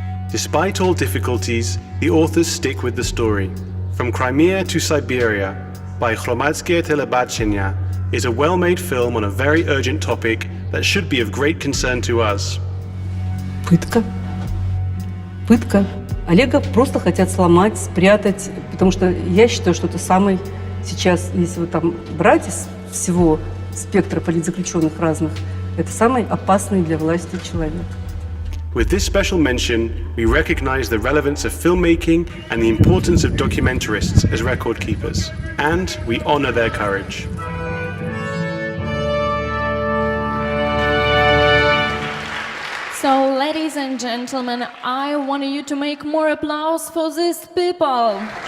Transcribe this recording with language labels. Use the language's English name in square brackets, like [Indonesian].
[English] Despite all difficulties, the authors stick with the story. From Crimea to Siberia, by Hromadske Telebachenia, is a well-made film on a very urgent topic that should be of great concern to us. [Russian] Пытка. Пытка. Олега просто хотят сломать, спрятать, потому что я считаю, что это самый сейчас, если вот там брать из всего спектра политзаключенных разных, это самый опасный для власти человек. [English] With this special mention, we recognize the relevance of filmmaking and the importance of documentarists as record keepers, and we honor their courage. So, ladies and gentlemen, I want you to make more applause for these people.